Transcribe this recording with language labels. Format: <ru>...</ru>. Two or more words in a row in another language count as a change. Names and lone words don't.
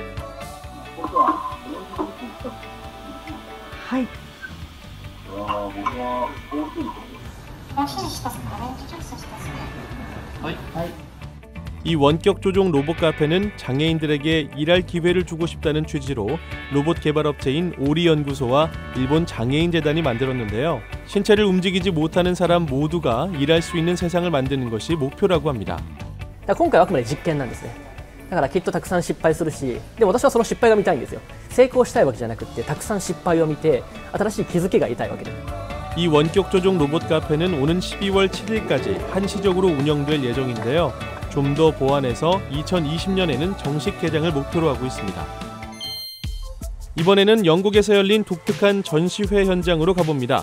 <ko>이 원격 조종 로봇 카페는 장애인들에게 일할 기회를 주고 싶다는 취지로 로봇 개발업체인 오리연구소와 일본 장애인재단이 만들었는데요. 신체를 움직이지 못하는 사람 모두가 일할 수 있는 세상을 만드는 것이 목표라고 합니다.</ko> <ja>今回はあくまで実験なんですね。だからきっとたくさん失敗するし、でも私はその失敗が見たいんですよ。成功したいわけじゃなくて、たくさん失敗を見て新しい気づきが得たいわけです。</ja> <ko>이 원격 조종 로봇 카페는 오는 12월 7일까지 한시적으로 운영될 예정인데요. 좀 더 보완해서 2020년에는 정식 개장을 목표로 하고 있습니다. 이번에는 영국에서 열린 독특한 전시회 현장으로 가봅니다.</ko>